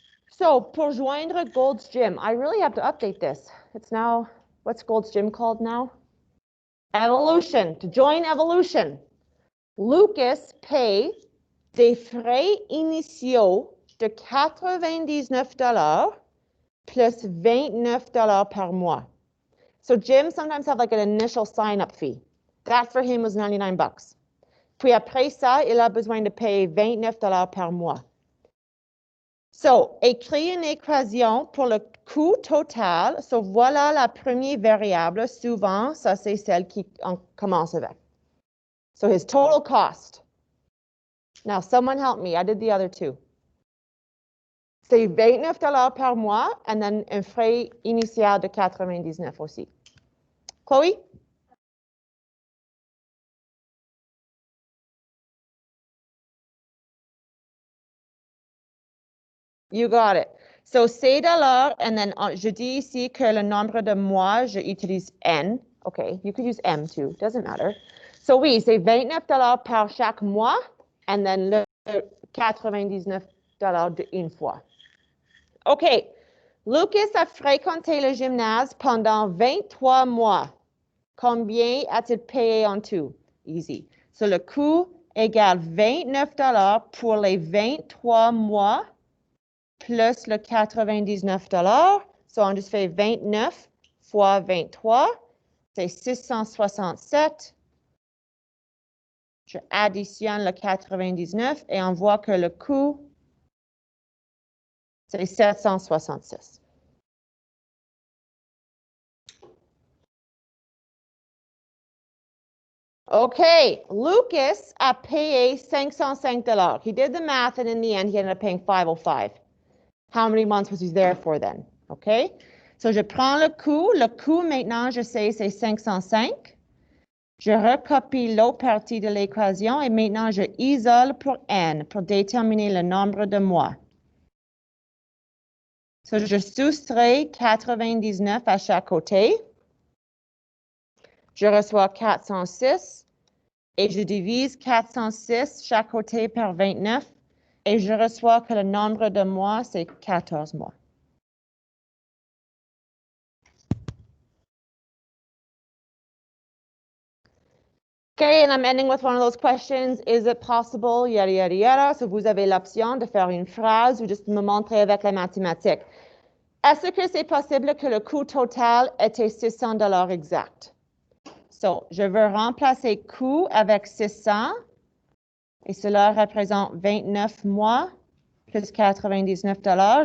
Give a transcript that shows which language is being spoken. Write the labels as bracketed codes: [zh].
[en] So [fr] pour joindre [en] Gold's Gym, I really have to update this. It's now, what's Gold's Gym called now? Evolution. To join Evolution. [fr] Lucas paye des frais initiaux de $99 plus $29 par mois. [en] So gyms sometimes have like an initial sign-up fee. That for him was 99 bucks. [fr] Puis après ça, il a besoin de payer $29 par mois. So, écris une équation pour le coût total. So, voilà la première variable. Souvent, ça c'est celle qui on commence avec. [en] So, his total cost. Now, someone help me. I did the other two. [fr] C'est $29 par mois, [en] and then [fr] un frais initial de 99 aussi. Chloe? [en] You got it. [fr] So, c'est $, [en] and then [fr] je dis ici que le nombre de mois, je utilise N. [en] Okay, you could use M too, doesn't matter. [fr] So, oui, c'est $29 par chaque mois, [en] and then [fr] le $99 de une fois. OK. Lucas a fréquenté le gymnase pendant 23 mois. Combien a-t-il payé en tout? Easy. So, le coût égale $29 pour les 23 mois plus le $99. So, on juste fait 29 fois 23. C'est 667. Je additionne le 99 et on voit que le coût, c'est 766. Okay, Lucas a payé $505. [en] He did the math, and in the end, he ended up paying $505. How many months was he there for then? [fr] Okay, so je prends le coût. Le coût, maintenant, je sais, c'est 505. Je recopie l'autre partie de l'équation et maintenant, je isole pour N pour déterminer le nombre de mois. So, je soustrais 99 à chaque côté. Je reçois 406 et je divise 406 chaque côté par 29 et je reçois que le nombre de mois, c'est 14 mois. [en] Okay, and I'm ending with one of those questions. Is it possible? Yada, yada, yada. [fr] So, vous avez l'option de faire une phrase ou juste me montrer avec la mathématique. Est-ce que c'est possible que le coût total était $600 exact? So, je veux remplacer coût avec 600 et cela représente 29 mois plus $99.